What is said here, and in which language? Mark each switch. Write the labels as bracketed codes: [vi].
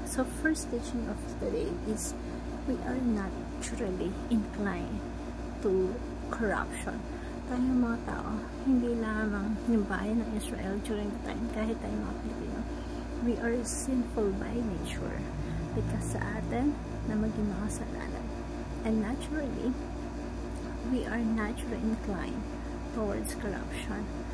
[en] So, first teaching of today is we are naturally inclined to corruption. [tl] Tayong mga tao, hindi lamang yung bayan ng Israel [en] during the time, [tl] kahit tayo mga Pilipino, [en] we are sinful by nature because [tl] sa atin na maging mga kasalanan. [en] And naturally, we are naturally inclined towards corruption.